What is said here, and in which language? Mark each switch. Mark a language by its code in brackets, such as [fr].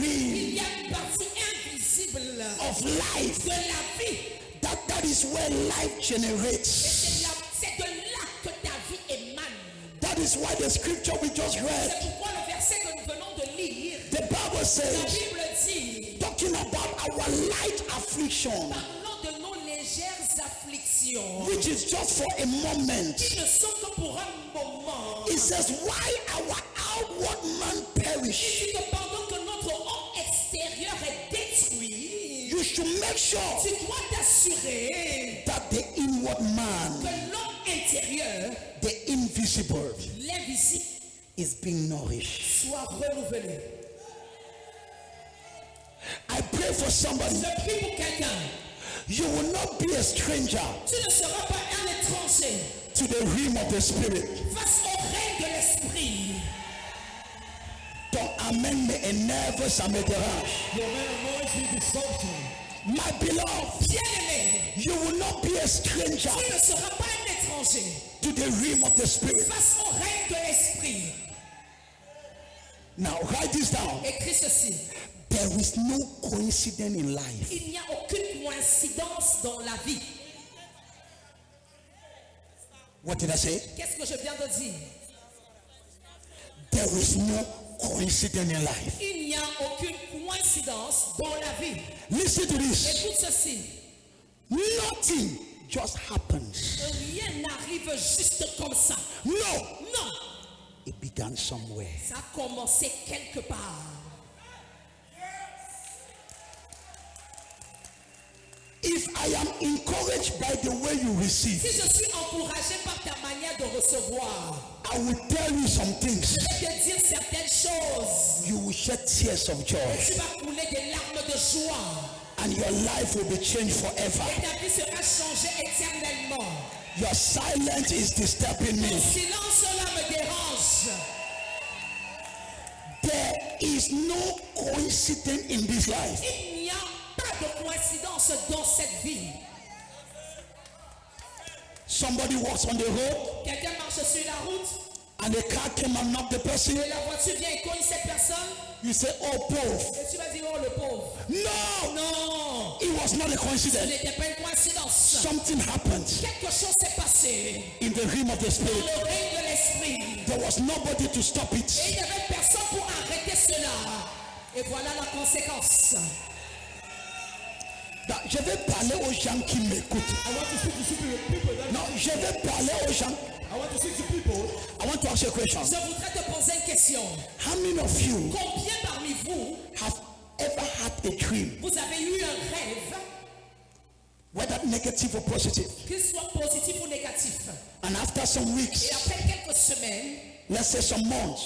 [fr] Il y a une partie invisible [en] of life. [fr] de la vie. [en] That is where life [fr] Et [en] generates. [fr] c'est de là que ta vie émane. [en] That is why the scripture we just read, [fr] C'est pourquoi le verset que nous venons de lire, [en] the Bible [fr] la [en] says, [fr] Bible dit, [en] talking about our light affliction, [fr] parlant de nos légères afflictions, [en] which is just for a moment. [fr] qui ne sont que pour un moment. [en] It says, why our outward man perish? [fr] Il dit que pendant que notre homme extérieur est détruit, [en] You should make sure [fr] tu dois t'assurer [en] that the inward [fr] que [en] man, [fr] l'homme intérieur, [en] the invisible, [fr] l'invisible, [en] is being nourished. [fr] soit renouvelé. [en] I pray for somebody. [fr] Je prie pour quelqu'un. [en] You will not be a stranger [fr] Tu ne seras pas un étranger [en] to the realm of the spirit. [fr] face au règne de l'esprit. Ton amen me énerve, ça me dérange. [en] Your man anoints me dysfunction. My beloved, [fr] Bien-aimé, [en] you will not be a stranger [fr] tu ne seras pas un étranger [en] to the realm of the spirit. [fr] face au règne de l'esprit. [en] Now write this down. [fr] Écris ceci. [en] There is no coincidence in life. [fr] Il n'y a aucune coïncidence dans la vie. [en] What did I say? [fr] Qu'est-ce que je viens de dire? [en] There is no coincidence in life. [fr] Il n'y a aucune coïncidence dans la vie. [en] Listen to this. [fr] Écoute ceci. [en] Nothing just happens. [fr] Rien n'arrive juste comme ça. [en] No, [fr] Non. [en] it began somewhere. [fr] Ça a commencé quelque part. [en] If I am encouraged by the way you receive, [fr] Si je suis encouragé par ta manière de recevoir, [en] I will tell you some things. [fr] je vais te dire certaines choses. [en] You will shed tears of joy, [fr] Tu vas couler des larmes de joie. [en] and your life will be changed forever. [fr] Et ta vie sera changée éternellement. [en] Your silence is disturbing [fr] Ton [en] me. [fr] silence là me dérange. [en] There is no coincidence in this life. [fr] Il n'y a pas de coïncidence dans cette vie. [en] Somebody walks on the road, [fr] Quelqu'un marche sur la route [en] and a car came and knocked the person. [fr] et la voiture vient et cogne cette personne. [en] You say, oh, pauvre. [fr] Et tu vas dire, oh le pauvre. [en] No, [fr] Non, [en] it was not a [fr] ce [en] coincidence. [fr] n'était pas une coïncidence. [en] Something happened [fr] Quelque chose s'est passé [en] in the realm of the [fr] dans [en] spirit. [fr] le règne de l'esprit. [en] There was nobody to stop [fr] Et [en] it. [fr] il n'y avait personne pour arrêter cela. Et voilà la conséquence. Je vais parler aux gens qui m'écoutent. [en] I want to speak to people that [fr] Non, je vais parler aux gens. [en] I want to speak to people. I want to ask you a question. [fr] Je voudrais te poser une question. [en] How many of you [fr] Combien parmi vous, [en] have ever had a dream, [fr] vous avez eu un rêve, [en] whether negative or positive, [fr] qu'il soit positif ou négatif, [en] and after some weeks, [fr] et après quelques semaines, [en] let's say some months,